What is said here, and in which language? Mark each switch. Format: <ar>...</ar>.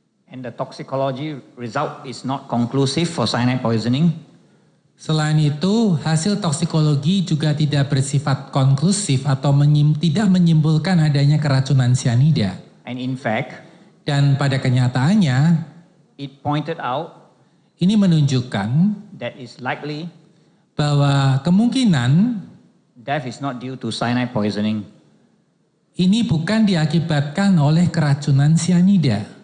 <en>And the toxicology result is not conclusive for cyanide poisoning.</en> <id>Selain itu, hasil toksikologi juga tidak bersifat konklusif atau tidak menyimpulkan adanya keracunan sianida.</id> <en>And in fact,</en> <id>Dan pada kenyataannya,</id> <en>it pointed out</en> <id>ini menunjukkan</id> <en>that it's likely</en> <id>bahwa kemungkinan</id> <en>death is not due to cyanide poisoning.</en> <id>ini bukan diakibatkan oleh keracunan sianida.</id>